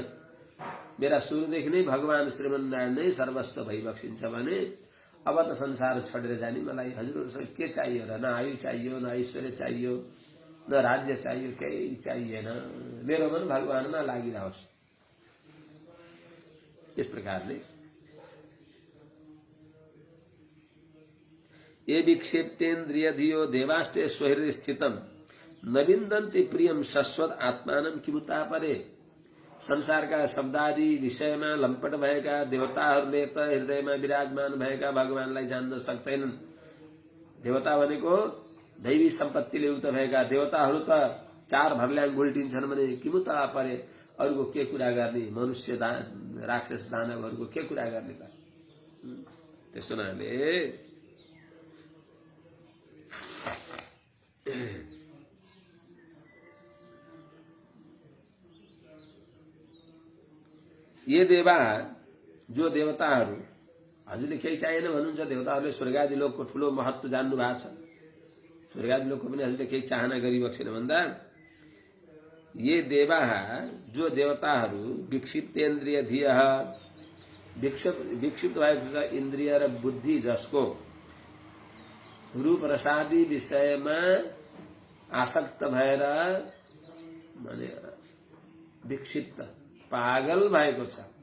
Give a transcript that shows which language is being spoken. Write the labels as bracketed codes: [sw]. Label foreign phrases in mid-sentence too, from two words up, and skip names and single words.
[ne] मेरा सुरुदेखि नै भगवान श्रीमन्नारायण नै सर्वस्व भइबक्सिन्छ भने अब त संसार छोडेर जाने मलाई हजुरहरूसँग के चाहियो र? न आयु चाहियो, न ऐश्वर्य चाहियो, न राज्य चाहियो, केही चाहिएन। मेरो मन भगवानमा लागिरहोस्। इस प्रकारले [sa] ये विक्षिप्तेन्द्रिय धियो देवास्ते स्वहृदय स्थितम न विन्दन्ति प्रियम शश्वत आत्मानं किमुता परे। [ne] संसारका शब्दादि विषयमा लम्पट भएका देवताहरूले त हृदयमा विराजमान भएका भगवानलाई जान्न सक्दैनन्। देवता भनेको दैवी सम्पत्तिले युक्त भएका देवताहरू त चार भर्ल्याङ गुल्टिन्छन् भने [sa] किमुता परे, [ne] अरूको के कुरा गर्ने? मनुष्य राक्षस दानवहरूको के कुरा गर्ने त? त्यसो हुनाले [sa] ये देवा, [ne] जो देवताहरू, हजुरले केही चाहिएन भन्नुहुन्छ। देवताहरूले स्वर्गादि लोकको ठूलो महत्व जान्नु भएको छ। स्वर्गादि लोकको पनि हजुरले केही चाहना गरिबक्सेन भन्दा [sa] ये देवा, [ne] जो देवताहरू [sa] विक्षिप्तेन्द्रिय धिय, [ne] विक्षिप्त भएको छ इन्द्रिय र बुद्धि, जसको रूप रसादि विषयमा आसक्त भएर माने विक्षिप्त, पागल भएको छ,